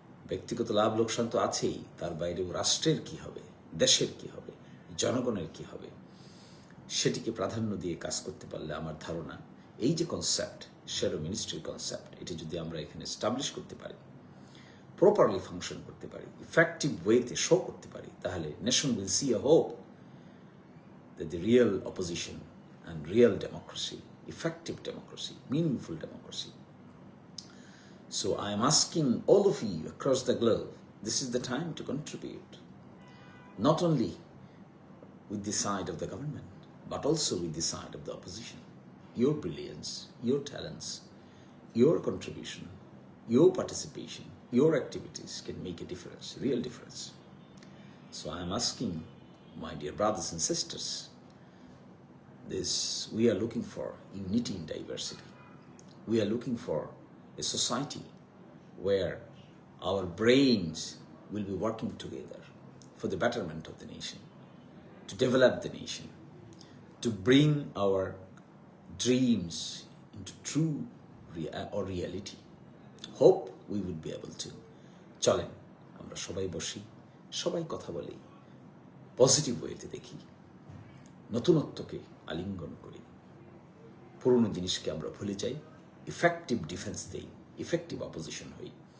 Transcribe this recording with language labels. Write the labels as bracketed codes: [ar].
[bn] ব্যক্তিগত লাভ লোকসান তো আছেই, তার বাইরেও রাষ্ট্রের কি হবে, দেশের কি হবে, জনগণের কি হবে, সেটিকে প্রাধান্য দিয়ে কাজ করতে পারলে আমার ধারণা এই যে কনসেপ্ট, শ্যাডো মিনিস্ট্রির কনসেপ্ট, এটি যদি আমরা এখানে এস্টাবলিশ করতে পারি, প্রপারলি ফাংশন করতে পারি, ইফেক্টিভ ওয়েতে শো করতে পারি, তাহলে [en] Nation will see a hope that the real opposition and real democracy, effective democracy, meaningful democracy. So I am asking all of you across the globe, this is the time to contribute. not only with the side of the government, but also with the side of the opposition. Your brilliance, your talents, your contribution, your participation, your activities can make a difference, real difference. So I am asking my dear brothers and sisters, we are looking for unity in diversity. We are looking for a society where our brains will be working together for the betterment of the nation, to develop the nation, to bring our dreams into true reality. Hope we would be able to. [bn] চলেন আমরা সবাই বসি, সবাই কথা বলি, positive ওয়েতে দেখি, নতুনত্বকে আলিঙ্গন করি, পুরনো জিনিসকে আমরা ভুলে যাই, ইফেক্টিভ ডিফেন্স দেই, ইফেক্টিভ অপোজিশন হই।